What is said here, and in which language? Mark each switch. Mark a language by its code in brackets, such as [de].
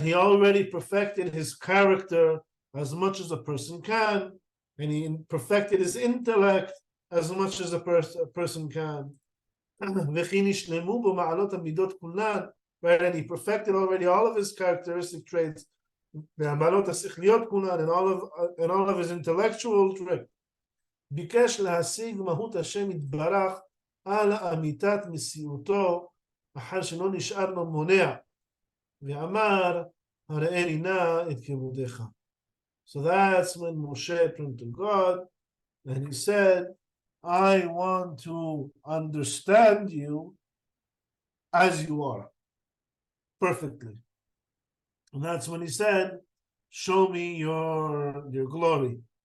[en] He already perfected his character as much as a person can, and he perfected his intellect as much as a person can. Right? And he perfected already all of his characteristic traits, and all of his intellectual traits. [he] ביקש להשיג מהות השם יתברך על אמיתת מסיעותו אחר שלא נשאר לו מונע ואמר הראני נא את כבודך. [en] So that's when Moshe turned to God and he said, I want to understand you as you are, perfectly. And that's when he said, show me your glory.